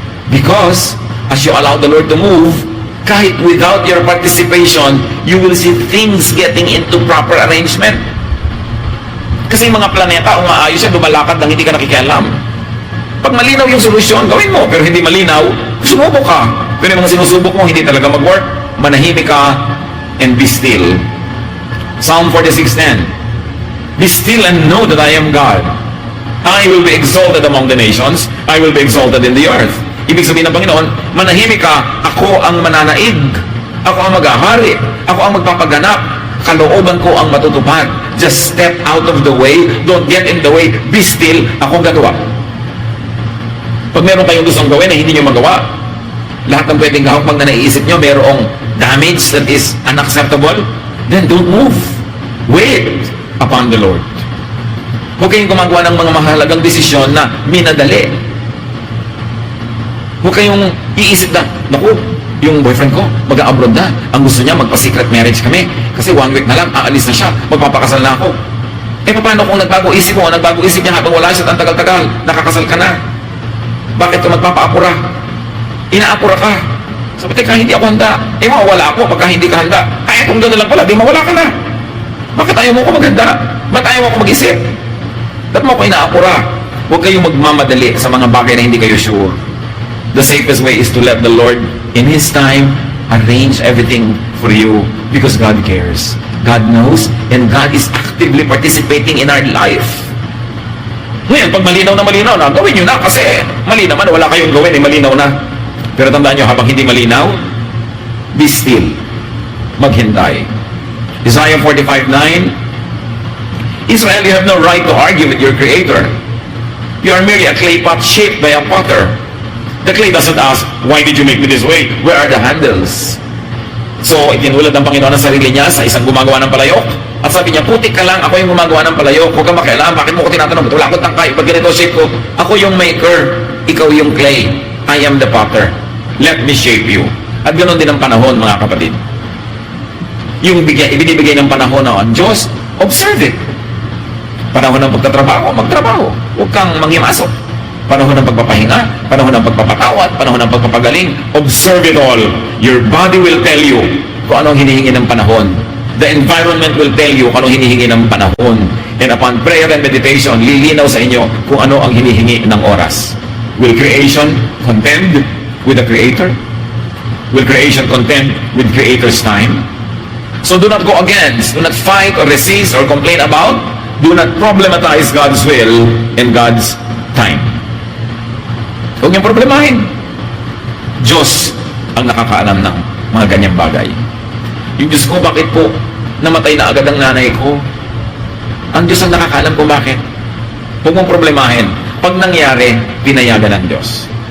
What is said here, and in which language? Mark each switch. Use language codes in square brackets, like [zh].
[en] Because, as you allow the Lord to move, kahit without your participation, you will see things getting into proper arrangement. [tl] Kasi yung mga planeta, umaayos yan, lumalakad nang hindi ka nakikialam. Pag malinaw yung solusyon, gawin mo. Pero hindi malinaw, sumubok ka. Pero yung mga sinusubok mo, hindi talaga mag-work, manahimik ka [en] and be still. Psalm 46:10. Be still and know that I am God. I will be exalted among the nations. I will be exalted in the earth. [tl] Ibig sabihin ng Panginoon, manahimik ka, ako ang mananaig. Ako ang maghahari. Ako ang magpapaganap. Kalooban ko ang matutupad. [en] Just step out of the way. Don't get in the way. Be still. [tl] Ako ang gagawa. Pag meron kayong gustong gawin na hindi nyo magawa, lahat ng pwedeng gawin pag na naiisip nyo, merong damage [en] that is unacceptable, then don't move. Wait upon the Lord. [tl] Huwag kayong gumagawa ng mga mahalagang desisyon na minadali. Huwag kayong iisip na, naku, yung boyfriend ko, mag-a-abroad na. Ang gusto niya, magpa-secret marriage kami. Kasi 1 week na lang, aalis na siya, magpapakasal na ako. Eh paano kung nagbago isip mo, nagbago isip niya habang wala siya, ang tagal-tagal, nakakasal ka na. Bakit ka magpapaapura? Inaapura ka. Sabi, teka, hindi ako handa. Eh mawawala ako pagka hindi ka handa. Ay, kung gano'n lang pala, di mawala ka na. Bakit ayaw mo ko maghanda? Ba't ayaw mo ko mag-isip? Ba't mo ko inaapura? Huwag kayong magmamadali sa mga bagay na hindi kayo sure. [en] The safest way is to let the Lord, in His time, arrange everything for you because God cares. God knows, and God is actively participating in our life. [tl] Ngayon, pag malinaw na, gawin nyo na kasi mali naman, wala kayong gawin, malinaw na. Pero tandaan nyo, habang hindi malinaw, [en] be still. [tl] Maghintay. [en] Isaiah 45:9, Israel, you have no right to argue with your Creator. You are merely a clay pot shaped by a potter. The clay doesn't ask, why did you make me this way? Where are the handles? [tl] So, itinulad ng Panginoon ang sarili niya sa isang gumagawa ng palayok. At sabi niya, putik ka lang, ako yung gumagawa ng palayok. Huwag kang makialam, bakit mo ko tinatanong? Wala akong tangkay, pag ganito shape ko, ako yung maker, ikaw yung clay. [en] I am the potter. Let me shape you. [tl] At ganoon din ang panahon, mga kapatid. Yung ibinibigay ng panahon ng Diyos, [en] observe it. [tl] Panahon ng pagtatrabaho, magtrabaho. Huwag kang manghimasok. Panahon ng pagpapahinga, panahon ng pagpapatawad, panahon ng pagpapagaling. [en] Observe it all. Your body will tell you [tl] kung anong hinihingi ng panahon. [en] The environment will tell you [tl] kung anong hinihingi ng panahon. [en] And upon prayer and meditation, [tl] lilinaw sa inyo kung ano ang hinihingi ng oras. [en] Will creation contend with the Creator? Will creation contend with Creator's time? So do not go against, do not fight or resist or complain about, do not problematize God's will and God's time. [tl] Huwag niyang problemahin. Diyos ang nakakaalam ng mga ganyang bagay. Yung Diyos ko, bakit po namatay na agad ang nanay ko? Ang Diyos ang nakakaalam kung bakit. Huwag mong problemahin. Pag nangyari, pinayagan ng Diyos.